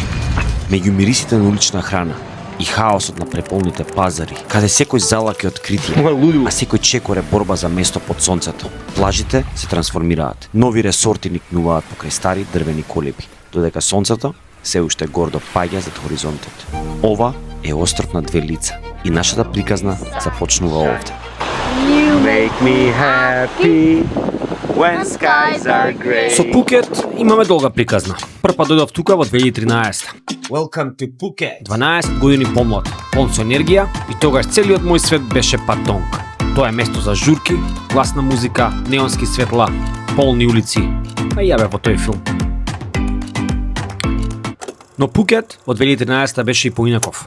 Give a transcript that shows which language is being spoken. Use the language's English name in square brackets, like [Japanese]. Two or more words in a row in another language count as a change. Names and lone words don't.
[Macedonian] Меѓу мирисите на улична храна и хаосот на преполните пазари, каде секој залак е откритие, а секој чекор е борба за место под сонцето. Плажите се трансформираат. Нови ресорти никнуваат покрај стари дрвени колеби, додека сонцето се уште гордо паѓа зад хоризонтот. Ова е остров на две лица и нашата приказна започнува овде. [English] You make me happy when skies are grey. [Macedonian] Со Пукет имаме долга приказна. Прв пат дојдов тука во 2013. [English] Welcome to Phuket. [Macedonian] 12 години помлад, полн со енергија и тогаш целиот мој свет беше Патонг. Тоа е место за журки, гласна музика, неонски светла, полни улици. А ја бев во тој филм. Но Пукет во 2013 беше и поинаков.